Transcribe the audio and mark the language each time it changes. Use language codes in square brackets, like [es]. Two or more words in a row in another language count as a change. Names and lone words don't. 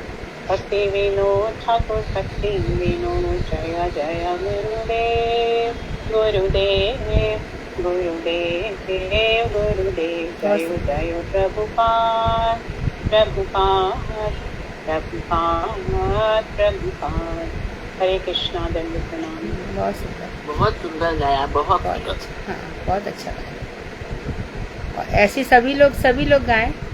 [hi] ठाकुर भक्ति विनोद जय जय गुरुदेव गुरुदेव गुरुदेव गुरुदेव जय जय प्रभुपाद प्रभुपाद प्रभुपाद प्रभुपाद। हरे कृष्णा दंड प्रणाम। बहुत सुंदर, बहुत सुंदर गाया, बहुत बहुत सुंदर। अच्छा। हाँ बहुत अच्छा गाया। और ऐसे सभी लोग गाएं।